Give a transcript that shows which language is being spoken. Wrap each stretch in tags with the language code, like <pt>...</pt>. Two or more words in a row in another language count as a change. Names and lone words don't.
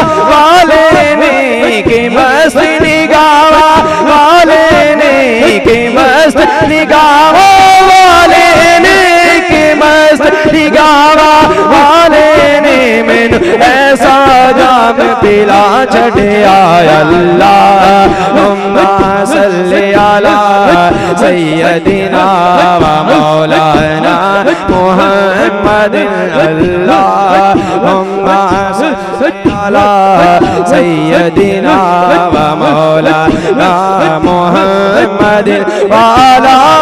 <pa>والے نے اک مست نگاہ والے نے اک مست نگاہ والے نے اک مست نگاہ والے نے مینوں ایسا جام پلا چڑھے آئے</pa> <ar>اللهم صل على سيدنا ومولانا محمد اللهم صل على سيدنا ومولانا محمد وعلى</ar>